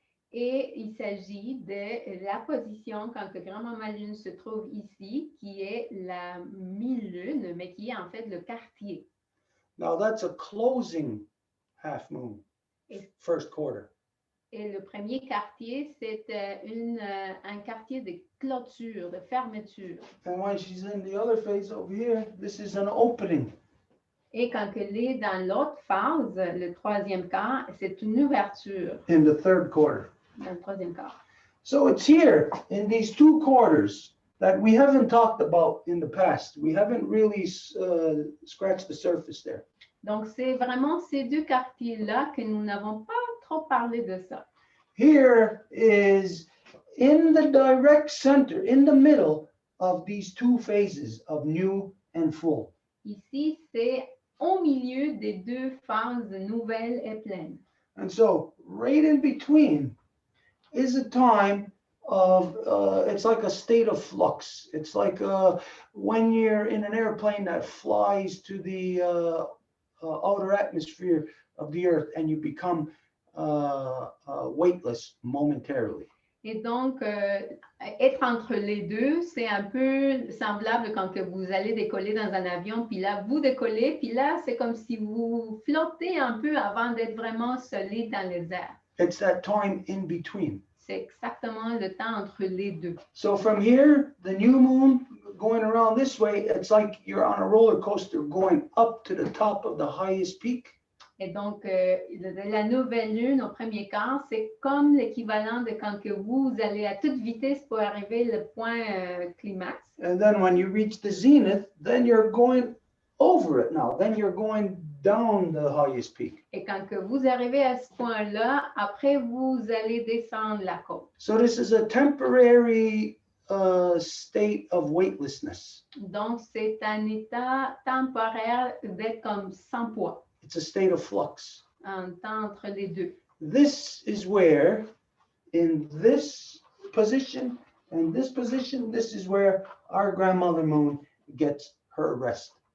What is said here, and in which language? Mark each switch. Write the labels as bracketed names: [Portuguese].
[French] Et il s'agit de la position quand que grand-maman lune se trouve ici, qui est la mi-lune, mais qui est en fait le quartier. [English] Now that's a closing half moon, first quarter. [French] Et le premier quartier, c'est un quartier de clôture, de fermeture. [English] And when she's in the other phase over here, this is an opening. [French] Et quand elle est dans l'autre phase, le troisième quart, c'est une ouverture [English] In the third quarter. [French] dans le troisième quart. [English] So it's here in these two quarters that we haven't talked about in the past. We haven't really scratched the surface there. [French] Donc, c'est vraiment ces deux quartiers-là que nous n'avons pas trop parlé de ça. [English] Here is in the direct center, in the middle of these two phases of new and full. [French] Ici, c'est au milieu des deux phases nouvelles et pleines. [English] And so right in between is a time of, it's like a state of flux. It's like when you're in an airplane that flies to the outer atmosphere of the earth and you become weightless momentarily. [French] Et donc, être entre les deux, c'est un peu semblable quand que vous allez décoller dans un avion, puis là, vous décollez, puis là, c'est comme si vous flottez un peu avant d'être vraiment solide dans les airs. [English] It's that time in between. [French] C'est exactement le temps entre les deux. [English] So from here, the new moon going around this way, it's like you're on a roller coaster going up to the top of the highest peak. [French] Et donc, la nouvelle lune au premier quart, c'est comme l'équivalent de quand que vous allez à toute vitesse pour arriver au point climax. [English] And then when you reach the zenith, then you're going over it now. Then you're going down the highest peak. [French] Et quand que vous arrivez à ce point-là, après, vous allez descendre la côte. [English] So this is a temporary state of weightlessness. [French] Donc, c'est un état temporaire d'être comme sans poids, [English] It's a state of flux. [French] un temps entre les deux. [English] This is where, in this position and this position, this is where our grandmother moon gets her rest.